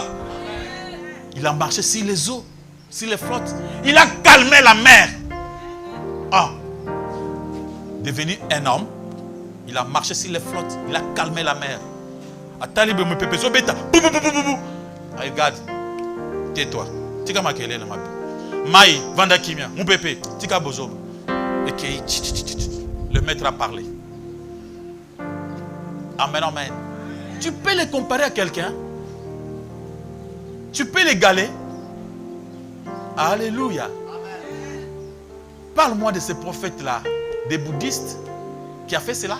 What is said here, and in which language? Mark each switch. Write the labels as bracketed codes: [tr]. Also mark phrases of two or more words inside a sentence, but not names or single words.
[fr] Il a marché sur les eaux, sur les flottes. Il a calmé la mer. Ah. Devenu un homme, il a marché sur les flottes. Il a calmé la mer. Regarde. Tais-toi. [ln] Tika makele na mapi. Maï, vanda kimia, [fr] mon pépé, [ln] tika bozo. [fr] Et le maître a parlé. Amen, amen. Tu peux les comparer à quelqu'un? Tu peux l'égaler? Alléluia. Parle-moi de ces prophètes-là, des bouddhistes qui a fait cela.